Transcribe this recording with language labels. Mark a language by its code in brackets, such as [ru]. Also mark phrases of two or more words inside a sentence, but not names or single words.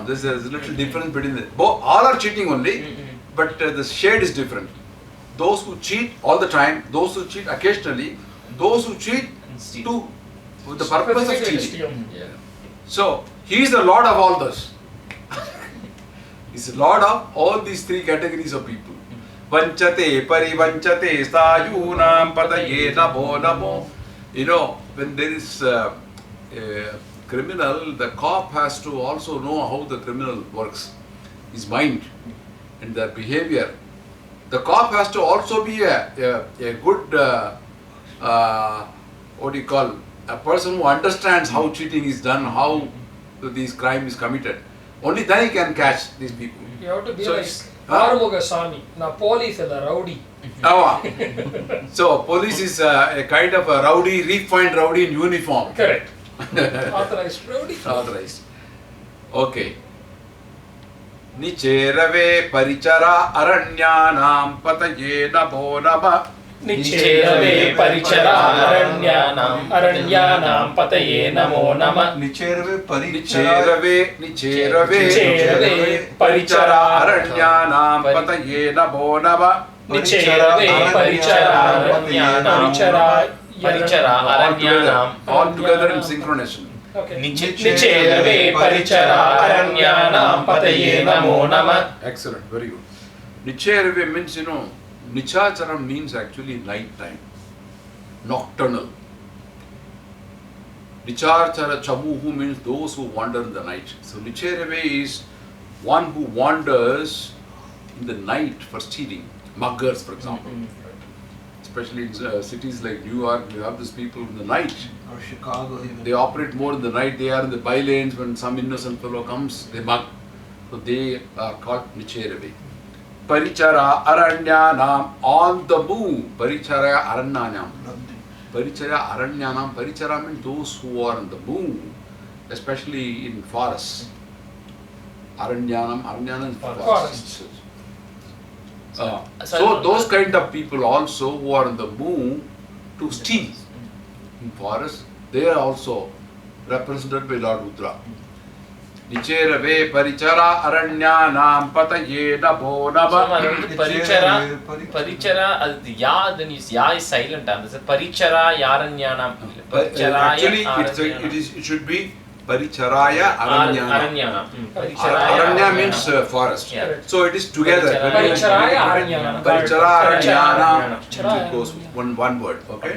[en] There's a little difference between the both. All are cheating only, but the shade is different. Those who cheat all the time, those who cheat occasionally, those who cheat with the purpose of cheating. So he is the Lord of all those. He is the Lord of all these three categories of people. [sa] Vanchate parivanchate stayunam pataye namo namo. [en] You know, when there is a criminal, the cop has to also know how the criminal works, his mind and their behavior. The cop has to also be a good, a person who understands how cheating is done, how this crime is committed. Only then he can catch these people. You have to be like Arumuga Sami. Now police is a rowdy. So police is a kind of a rowdy, refined rowdy in uniform. Correct. Authorized rowdy. Authorized. Okay. [sa] Nicherave parichara aranyanam pataye namo nama. Nicherave parichara aranyanam pataye namo nama. Nicherave parichara aranyanam pataye namo nama. Nicherave parichara aranyanam. [en] All together in synchronization. Okay. [sa] Nicherave parichara aranyanam pataye namo nama. [en] Excellent, very good. Nicherave means, you know, Nichacharam means actually night time, nocturnal. [sa] Nichachara chamuhu [en] means those who wander in the night. So Nicherave is one who wanders in the night for stealing. Muggers, for example. Especially in cities like New York, you have these people in the night. Or Chicago even. They operate more in the night. They are in the bylanes. When some innocent fellow comes, they mug. So they are called Nicherave. [sa] Parichara aranyanam, [en] on the move. [sa] Parichara aranyanam. Parichara aranyanam. [en] Parichara means those who are on the move, especially in forests. Aranyanam is forests. So those kind of people also who are on the move to steal in forest, they are also represented by Lord Rudra. [sa] Nicherave parichara aranyanam pataye namo nama. [en] Parichara, the ya, then is ya is silent. And the [sa] parichara yaranyanam. [en] Actually, it should be [sa] Paricharaya Aranyana. [en] Aranya means forest. Yeah. So it is together. [sa] Paricharaya Aranyana. Parichara Aranyana. [en] It goes one word. Okay.